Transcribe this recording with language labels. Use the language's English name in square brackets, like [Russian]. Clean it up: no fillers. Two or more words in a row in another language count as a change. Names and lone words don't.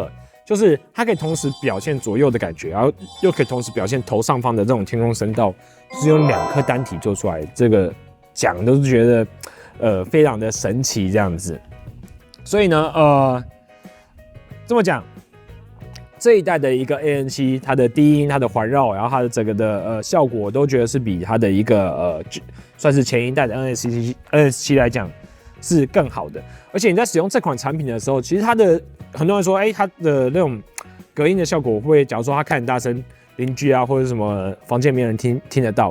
[Chinese] 就是它可以同時表現左右的感覺，然後又可以同時表現頭上方的這種天空聲道，就是用2顆單體做出來，這個講都是覺得非常的神奇這樣子。所以呢，這麼講，這一代的一個 AM7，它的低音、它的環繞，然後它的整個的效果，我都覺得是比它的一個算是前一代的 NS7 來講是更好的。而且你在使用這款產品的時候，其實它的很多人說，它的那種隔音的效果，會不會假如說它開很大聲，鄰居啊或者什麼房間沒人聽得到？